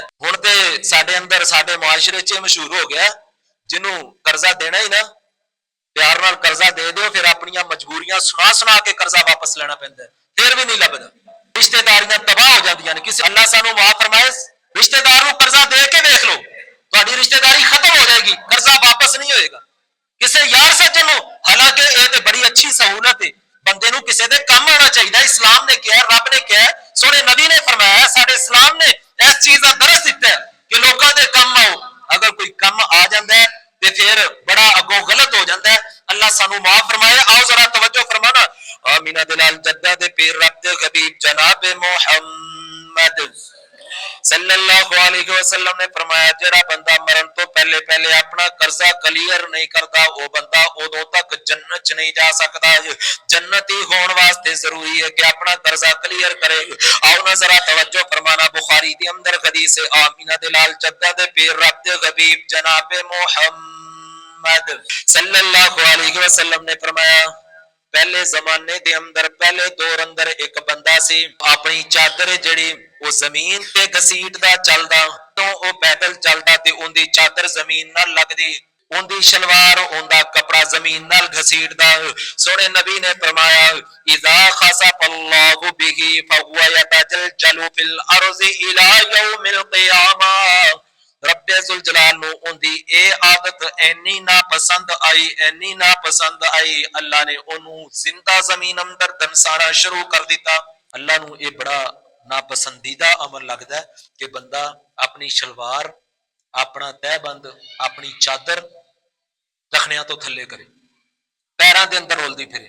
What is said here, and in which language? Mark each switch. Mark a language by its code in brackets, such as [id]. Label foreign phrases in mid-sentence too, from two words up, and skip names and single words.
[pa] ہن تے ساڈے اندر ساڈے معاشرے چ مشہور ہو گیا، جنوں قرضہ دینا ہی نہ، پیار نال قرضہ دے دو، فیر اپنی مجبوریاں سنا سنا کے قرضہ واپس لینا پیندا ہے، فیر بھی نہیں لبھدا. رشتےداریاں تباہ ہو جاندیاں نے. کسی اللہ سانوں معاف فرمائے، رشتےدار نوں قرضہ دے کے دیکھ لو، تہاڈی رشتےداری ختم ہو جائے گی، قرضہ واپس نہیں ہوئے گا. کسی یار سجن نوں, [ur] حالانکہ یہ تو بڑی اچھی سہولت ہے, [pa] بندے نوں کسی دے کام آنا چاہیے. اسلام نے کہا، رب نے کہا، سوہنے نبی نے فرمایا، ساڈے اسلام نے اس چیز کا درس دتا ہے کہ لوگوں کے کام آؤ. [ur] اگر کوئی کام آ جاتا ہے تو پھر بڑا اگوں غلط ہو جاتا ہے. [pa] اللہ سانوں معاف فرمائے۔ آؤ ذرا توجہ فرمانا۔ آمنہ دلال جدا دے پیر رب دے حبیب جناب محمد [ar] صلى الله عليه وسلم [pa] نے فرمایا، جیہڑا بندہ مرن توں پہلے پہلے اپنا قرضہ کلیئر نہیں کردا، وہ بندہ اودوں تک جنت چ نہیں جا سکتا. جنتی ہونے واسطے ضروری ہے کہ اپنا قرضہ کلیئر کرے. آؤ نا ذرا توجہ فرمانا. بخاری کے اندر حدیث ہے، آمنہ دلال جدا دے پیر رب دے حبیب جناب محمد محمد [ar] صلى الله عليه وسلم [pa] نے فرمایا، پہلے زمانے کے اندر پہلے دور اندر ایک بندہ سی، اپنی چادر جیہڑی وہ زمین تے گھسیٹدا چلدا، تو وہ پیدل چلدا تے اوہدی چادر زمین نال لگدی، اوہدی شلوار اوہدا کپڑا زمین نال گھسیٹدا. سوہنے نبی نے فرمایا, [ar] إذا خسف الله به فهو يتجلجل في الأرض إلى يوم القيامة. [pa] ربِ ذوالجلال نوں اوہدی اے عادت اینی نا پسند آئی، اینی نا پسند آئی، اللہ نے اوہنوں زندہ زمین اندر دھنسانا شروع کر دتا. اللہ نوں اے بڑا ناپسندیدہ عمل لگدا ہے کہ بندہ اپنی شلوار، اپنا تہبند، اپنی چادر ٹخنیاں توں تھلے کرے، پیراں دے اندر رولدی پھرے.